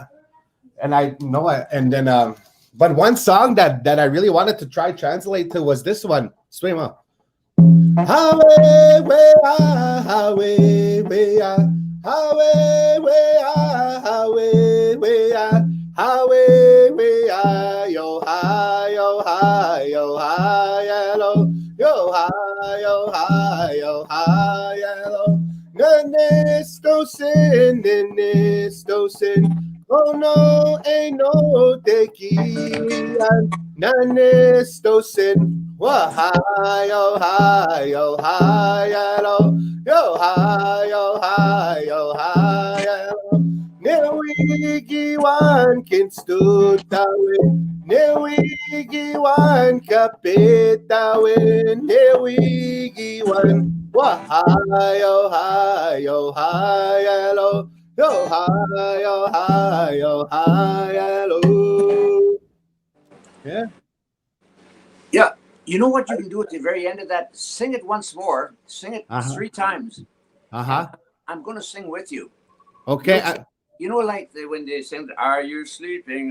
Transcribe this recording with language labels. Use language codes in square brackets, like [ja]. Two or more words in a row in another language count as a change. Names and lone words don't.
[en] And but one song that I really wanted to try translate to was this one. Swim up. Highway, way, highway, way, highway, way, highway, way, highway, way, yo, hi, yo, hi, yo, hi, hello, yo, hi, yo, hi, yo, hi, hello. [cr] Nisto sin. Oh no, ain't no tequilan. Nisto sin. Wah, hi, yo, hi, yo, hi, hello, yo, hi, yo, hi, yo, hi, hello. Newigiwan kinstutawin, newigiwan kapitawin, newigiwan. Wah, hi, yo, hi, hello, yo, hi, yo, hi, hello. [en] Yeah. Yeah. You know what you can do at the very end of that? Sing it once more. Sing it 3 times. Uh-huh. I'm going to sing with you. Okay. You know, like when they sing, "Are you sleeping?